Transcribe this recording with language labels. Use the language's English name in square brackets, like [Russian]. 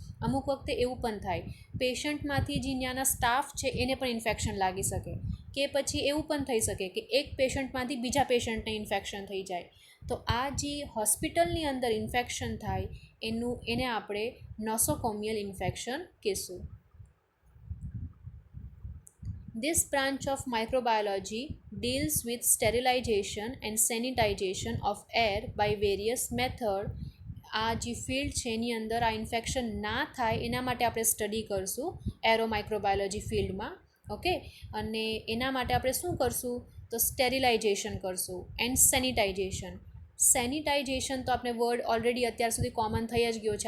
[Gujarati] અમુક વખતે એવું પણ થાય પેશન્ટમાંથી જે ત્યાંના સ્ટાફ છે એને પણ ઇન્ફેક્શન લાગી શકે, કે પછી એવું પણ થઈ શકે કે એક પેશન્ટમાંથી બીજા પેશન્ટને ઇન્ફેક્શન થઈ જાય. તો આ જે હોસ્પિટલની અંદર ઇન્ફેક્શન થાય એને આપણે નોસોકોમિયલ ઇન્ફેક્શન કહીશું. [English] This branch of microbiology deals with sterilization and sanitization of air by various methods. [Gujarati] આ જે ફિલ્ડ છે એની અંદર આ ઇન્ફેક્શન ના થાય એના માટે આપણે સ્ટડી કરશું એરો માઇક્રોબાયોલોજી ફિલ્ડમાં. ઓકે, અને એના માટે આપણે શું કરશું? તો સ્ટેરિલાઇઝેશન કરશું એન્ડ સેનિટાઇઝેશન. સેનિટાઇઝેશન તો આપણે વર્ડ ઓલરેડી અત્યાર સુધી કોમન થઈ જ ગયો છે.